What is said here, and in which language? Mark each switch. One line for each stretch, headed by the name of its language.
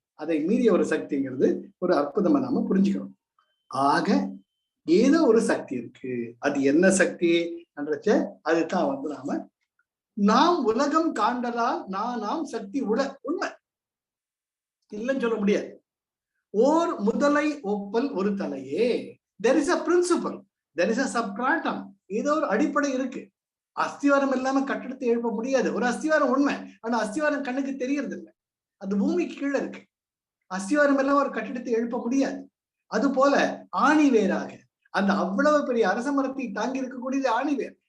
Tamil: அதை மீறிய ஒரு சக்திங்கிறது ஒரு அற்புதமா நாம புரிஞ்சுக்கணும். ஆக ஏதோ ஒரு சக்தி இருக்கு. அது என்ன சக்தி என்றச்ச அதுதான் நாம் உலகம் காண்டலால் நாம் சக்தி உண்மை இல்லைன்னு சொல்ல முடியாது. ஓர் முதலை ஒப்பல் ஒரு தலையே.
English: there is a principle, there is a substratum.
Tamil: ஏதோ ஒரு அடிப்படை இருக்கு. அஸ்திவாரம் இல்லாம கட்டிடத்தை எழுப்ப முடியாது. ஒரு அஸ்திவாரம் உண்மை, ஆனா அஸ்திவாரம் கண்ணுக்கு தெரியறது இல்லை. அது பூமிக்கு கீழே இருக்கு. அஸ்திவாரம் எல்லாம் ஒரு கட்டிடத்தை எழுப்ப முடியாது. அது போல ஆணிவேராக அந்த அவ்வளவு பெரிய அரச மரத்தை தாங்கி இருக்கக்கூடியது ஆணிவேர்.